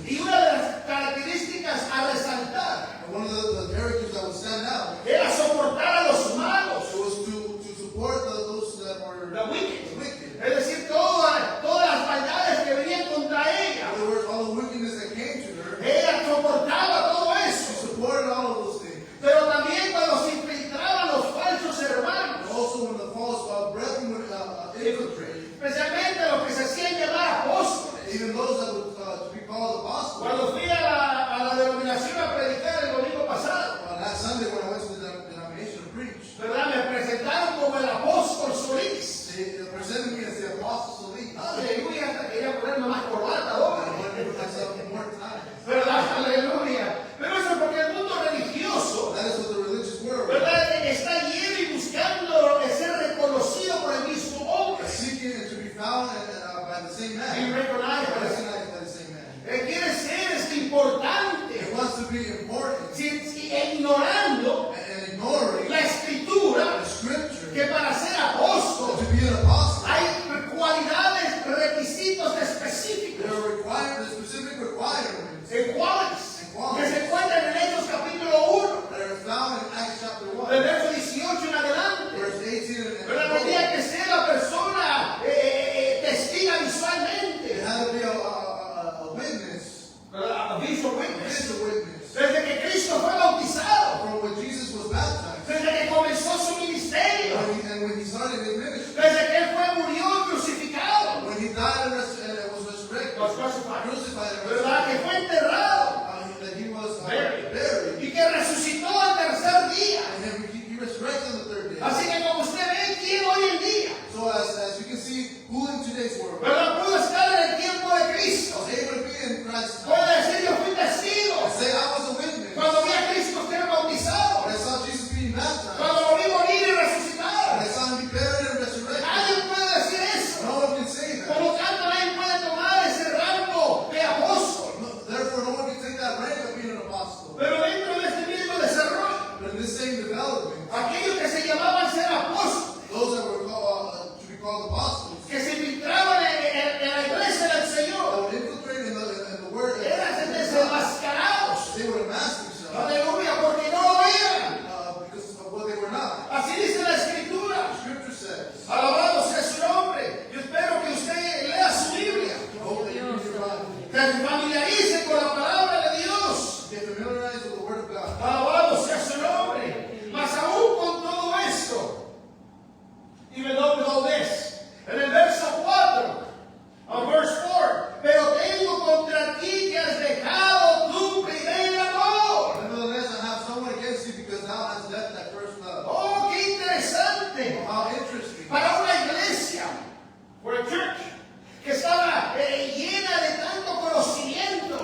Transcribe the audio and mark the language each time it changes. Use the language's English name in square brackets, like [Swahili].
[Spanish] Y una de las características a resaltar [English] And one of the characters that would stand out, [Spanish] era soportar a los malos, [English] it was to support those that were the wicked. wicked. [Spanish] Es decir, todas las maldades que venían contra [English] In [Spanish] ella. [English] other words, all the wickedness that came to her, [Spanish] Ella soportaba todo [English] she [Spanish] eso. [English] supported all of those things. [Spanish] Pero también cuando se infiltraban los falsos hermanos, [English] And also when the false brethren would infiltrate, [Spanish] especialmente los que se hacían llamar apóstoles. [English] even those that would to be called apostles. [Spanish] Cuando fui a la denominación a predicar el domingo pasado, [English] Last Sunday when I went to the denomination to preach, [Spanish] ¿verdad? Me presentaron como el apóstol Solís. [English] they presented me as the apostle Solís. [Spanish] Aleluya, hasta quería ponerme más corbata [English] I [Spanish] ahora. [English] wanted to put myself more time. [Spanish] ¿Verdad? Aleluya. Pero eso es porque el mundo religioso, [English] That is what the religious world [Spanish] ¿verdad? Está lleno y buscando ser reconocido por el mismo hombre. [English] is seeking to be found by the same [Spanish] Y [English] man, recognized. recognized by the same man. [Spanish] Quiere ser importante. [English] It wants to be important [Spanish] Ignorando [English] and ignoring [Spanish] la escritura [English] the scripture [Spanish] que para ser apóstol [English] to be an apostle. [Spanish] hay cualidades, requisitos específicos. [English] There are specific requirements [Spanish] ¿En cuáles? Que se encuentran en Hechos capítulo 1, [English] that are found in Acts chapter [Spanish] del [English] 1, [Spanish] verso 18 en adelante. [English] verse 18 [Spanish] Pero [English] and [Spanish] tenía que ser la persona testiga visualmente. [English] it had to be a witness, A visual witness. a witness. [Spanish] Desde que Cristo fue bautizado, [English] From when Jesus was baptized, [Spanish] desde que comenzó su ministerio, [English] and when he started his ministry, [Spanish] desde que él murió y crucificado, [English] when he died and was resurrected, Was crucified. crucified and [Spanish] ¿verdad? Que fue enterrado [English] that he was Buried. buried, [Spanish] y que resucitó al tercer día. [English] and then he resurrected on the third day. [Spanish] Así que como usted ve, ¿quién hoy en día, [English] So as you can see, who in today's world [Spanish] ¿verdad? Pudo estar en el tiempo de Cristo? [English] was able to be in Christ's time. [Spanish] Puede decir, yo fui testigo. [English] And say, I was a witness. [Spanish] Cuando vi a Cristo ser bautizado, [English] When I saw Jesus being baptized, [Spanish] cuando lo vi morir y [English] when [Spanish] resucitar. [English] I saw him be buried and resurrected, [Spanish] Nadie puede decir eso. [English] no one can say [Spanish] Por [English] that. [Spanish] lo tanto, nadie puede tomar ese rango de apóstol. [English] Therefore, no one can take that rank of being an apostle. [Spanish] Pero dentro de este mismo desarrollo, [English] But in this same development, [Spanish] aquellos que se llamaban ser apóstoles, [English] those that were to be called apostles, [Spanish] que se filtraban en la iglesia del [English] that [Spanish] Señor, [English] would infiltrate in the word, [Spanish] eran desenmascarados. [English] they would amass themselves [Spanish] Aleluya, porque no lo eran. [English] because of what they were not. [Spanish] Así dice la Escritura. [English] Scripture says, [Spanish] Alabado sea su nombre. Yo espero que usted lea su Biblia, [English] hope that you read your Bible. [Spanish] que se familiarice con la palabra de Dios. [English] Get familiarized with the word of God. [Spanish] Alabado sea su nombre. Mas aún con todo esto, [English] even though with all this, [Spanish] en el verso 4, [English] verse 4, [Spanish] pero tengo contra ti que has dejado tu primer amor. [English] Nevertheless, I have someone against you because thou hast left thy first love. [Spanish] Oh, qué interesante. [English] How interesting. [Spanish] Para una iglesia, [English] for a church, [Spanish] que estaba llena de tanto conocimiento.